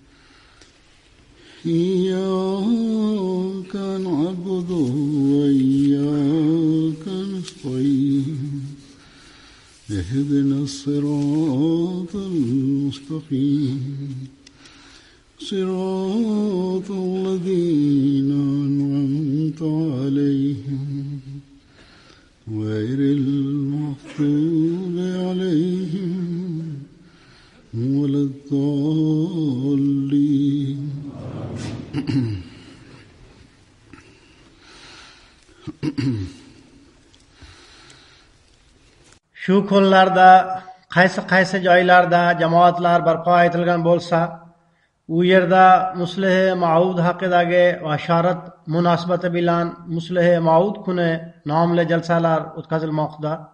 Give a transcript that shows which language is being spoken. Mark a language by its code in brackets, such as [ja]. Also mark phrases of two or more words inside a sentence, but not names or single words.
[ar] إياك نعبد وإياك نستعين اهدنا الصراط المستقيم صراط الذين أنعمت عليهم غير المغضوب عليهم ولا الضالين [uz] Shu kunlarda qaysi joylarda jamoatlar barpo etilgan bo'lsa, u yerda Muslih Maud haqidagi bashorat munosabati bilan Muslih Maud kuni nomli jalsalar o'tkazilmoqda.